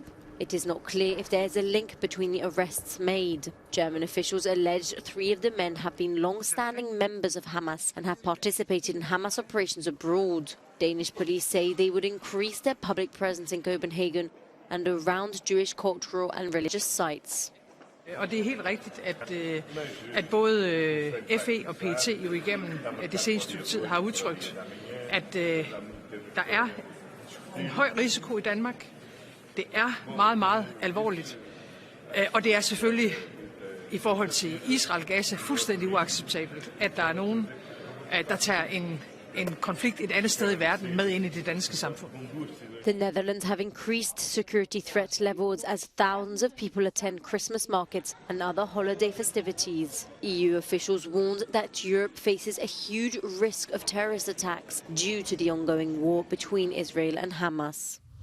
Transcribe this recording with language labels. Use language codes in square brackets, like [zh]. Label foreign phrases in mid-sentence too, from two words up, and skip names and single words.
[en] It is not clear if there is a link between the arrests made. German officials allege 3 of the men have been long-standing members of Hamas and have participated in Hamas operations abroad. Danish police say they would increase their public presence in Copenhagen and around Jewish cultural and religious sites. [da] Og det helt rigtigt, at både FE og PET jo igennem det seneste stykke tid har udtrykt, at der er en høj risiko i Danmark. Det er meget, meget alvorligt. Og det er selvfølgelig i forhold til Israel-Gaza fuldstændig uacceptabelt, at der er nogen, der tager en konflikt et andet sted i verden med ind i det danske samfund. [en] The Netherlands have increased security threat levels as thousands of people attend Christmas markets and other holiday festivities. EU officials warned that Europe faces a huge risk of terrorist attacks due to the ongoing war between Israel and Hamas.